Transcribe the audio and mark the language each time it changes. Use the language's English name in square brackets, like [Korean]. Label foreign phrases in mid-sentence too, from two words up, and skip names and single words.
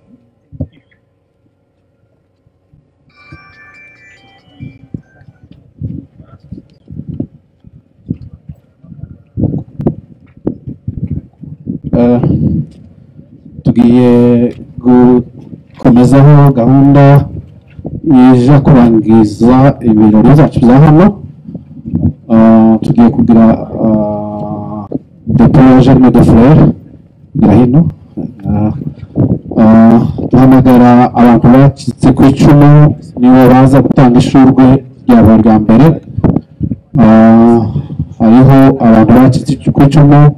[Kinyarwanda] tugiye gukomezaho gahunda ije kurangiza ibirori byacu bya hano tugiye kugira depo ya Germe de Fleur ira hino duhamagara abantu bacitse ku icumu nibo baza gutanga ishurwe ryabo rya mbere hariho abantu bacitse ku icumu